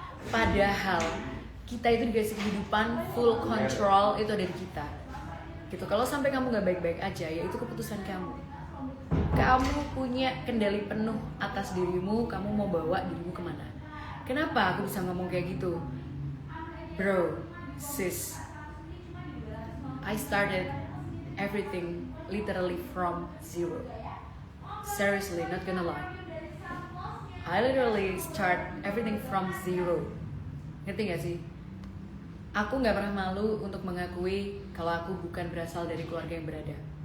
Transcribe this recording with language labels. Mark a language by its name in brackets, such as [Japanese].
[Indonesian] Padahal kita itu dikasih kehidupan [English] full control [Indonesian] itu dari kita. Gitu. Kalau sampai kamu nggak baik-baik aja, ya itu keputusan kamu. Kamu punya kendali penuh atas dirimu, kamu mau bawa dirimu kemana. Kenapa aku bisa ngomong kayak gitu? [English] Bro, sis, I started everything literally from zero. Seriously, not gonna lie. I literally start everything from zero. [Indonesian] Ngerti gak sih? Aku gak pernah malu untuk mengakui kalau aku bukan berasal dari keluarga yang berada.